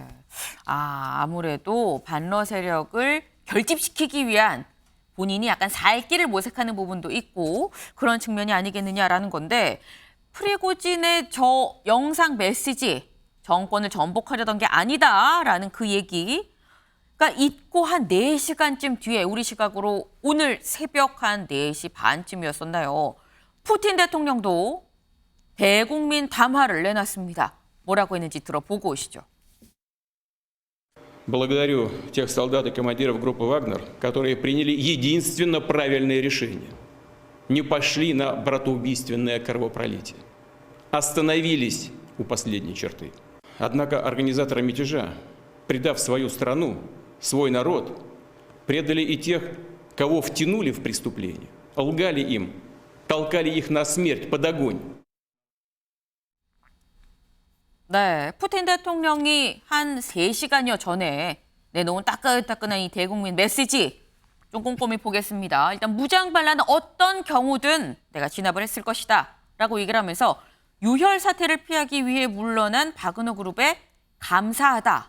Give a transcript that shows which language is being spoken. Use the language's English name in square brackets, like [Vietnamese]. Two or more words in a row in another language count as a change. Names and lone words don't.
[Korean] 아무래도 반러 세력을 결집시키기 위한 본인이 약간 살 길을 모색하는 부분도 있고 그런 측면이 아니겠느냐라는 건데 프리고진의 저 영상 메시지 정권을 전복하려던 게 아니다라는 그 얘기가 있고 한 4시간쯤 뒤에 우리 시각으로 오늘 새벽 한 4시 반쯤이었었나요. 푸틴 대통령도 대국민 담화를 내놨습니다. 뭐라고 했는지 들어보고 오시죠. [Russian] Благодарю тех солдат и командиров группы «Вагнер», которые приняли единственно правильное решение. Не пошли на братоубийственное кровопролитие. Остановились у последней черты. Однако организаторы мятежа, предав свою страну, свой народ, предали и тех, кого втянули в преступление, лгали им, толкали их на смерть под огонь. [Korean] 네, 푸틴 대통령이 한 3시간여 전에 내놓은 따끈따끈한 이 대국민 메시지 좀 꼼꼼히 보겠습니다. 일단 무장 반란은 어떤 경우든 내가 진압을 했을 것이다 라고 얘기를 하면서 유혈 사태를 피하기 위해 물러난 바그너 그룹에 감사하다.